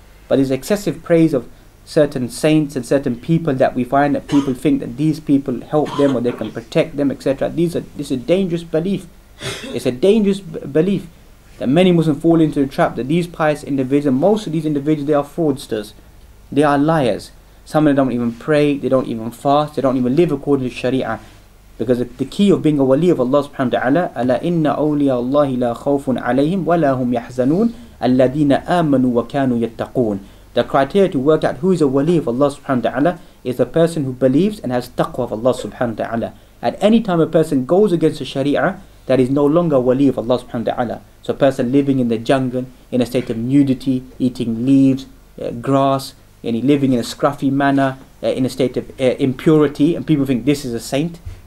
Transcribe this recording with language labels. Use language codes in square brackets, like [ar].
[en] But there's excessive praise of certain saints and certain people that we find that people think that these people help them or they can protect them, etc. This is a dangerous belief. It's a dangerous belief that many Muslims fall into the trap, that these pious individuals, most of these individuals, they are fraudsters. They are liars. Some of them don't even pray, they don't even fast, they don't even live according to Sharia. Because the key of being a wali of Allah subhanahu wa ta'ala, [ar] أَلَا إِنَّ أَوْلِيَا اللَّهِ لَا خَوْفٌ عَلَيْهِمْ وَلَا هُمْ يَحْزَنُونَ الَّذِينَ آمَنُوا وَكَانُوا يَتَّقُونَ. [en] The criteria to work out who is a wali of Allah subhanahu wa ta'ala is a person who believes and has taqwa of Allah subhanahu wa ta'ala. At any time a person goes against the Sharia, that is no longer a wali of Allah subhanahu wa ta'ala. So a person living in the jungle, in a state of nudity, eating leaves, grass, and living in a scruffy manner, in a state of impurity, and people think this is a saint.